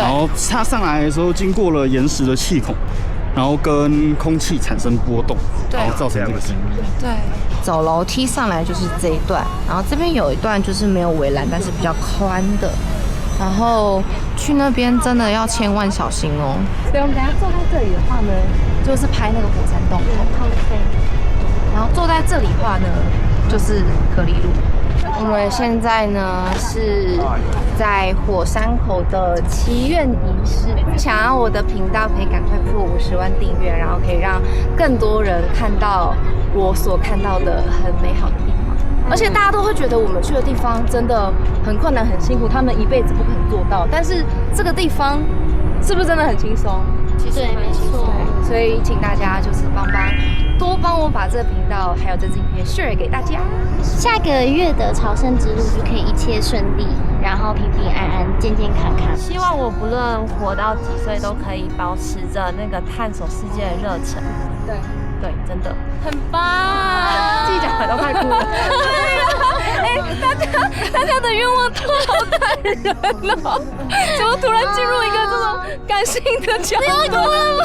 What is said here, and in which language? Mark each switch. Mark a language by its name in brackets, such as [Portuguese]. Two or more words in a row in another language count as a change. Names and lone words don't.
[Chinese] 然後它上來的時候經過了岩石的氣孔，然後跟空氣產生波動，然後造成這個聲音。對，走樓梯上來就是這一段，然後這邊有一段就是沒有圍欄，但是比較寬的。然後去那邊真的要千萬小心哦。所以我們等下坐在這裡的話呢，就是拍那個火山洞口。然後坐在這裡的話呢，就是可丽露。我們現在呢是在火山口的祈願儀式，想要我的頻道可以趕快破50萬訂閱，然後可以讓更多人看到我所看到的很美好的地方。而且大家都會覺得我們去的地方真的很困難、很辛苦，他們一輩子不可能做到。但是這個地方是不是真的很輕鬆？其實沒錯。所以請大家就是多幫我把這個頻道還有這支影片 share 給大家。下個月的朝聖之路就可以一切順利，然後平平安安、健健康康。希望我不論活到幾歲，都可以保持着那個探索世界的熱忱。对，真的很棒。自己講都快哭了。對啊，大家的願望都好感人哦！怎麼突然進入一個這麼感性的角度了？